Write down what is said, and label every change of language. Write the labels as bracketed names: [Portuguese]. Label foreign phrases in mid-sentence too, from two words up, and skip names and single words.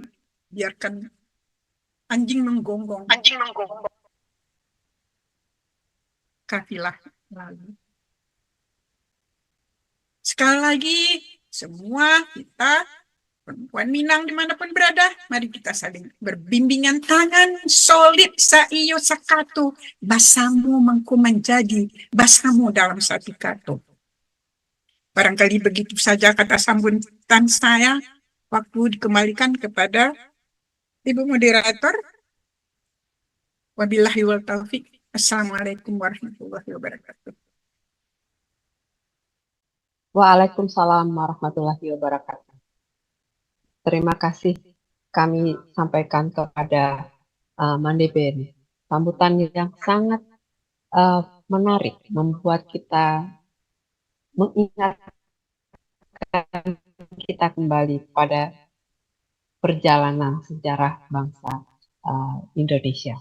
[Indonesian] Biarkan anjing menggonggong. Kafilah lalu. Sekali lagi, semua kita, perempuan Minang dimanapun berada, mari kita saling berbimbingan tangan, solid, [Minangkabau] saiyo sakatu, [Indonesian] basamu mengku menjadi, basamu dalam satu kata. Barangkali begitu saja kata sambutan saya, waktu dikembalikan kepada Ibu Moderator. [Arabic] وبالله والتوفيق. السلام عليكم ورحمة الله وبركاته. وعليكم السلام ورحمة الله وبركاته. [Indonesian] Terima kasih kami sampaikan kepada Mandeh Ben. Sambutan yang sangat menarik, membuat kita mengingatkan kita kembali pada perjalanan sejarah bangsa Indonesia.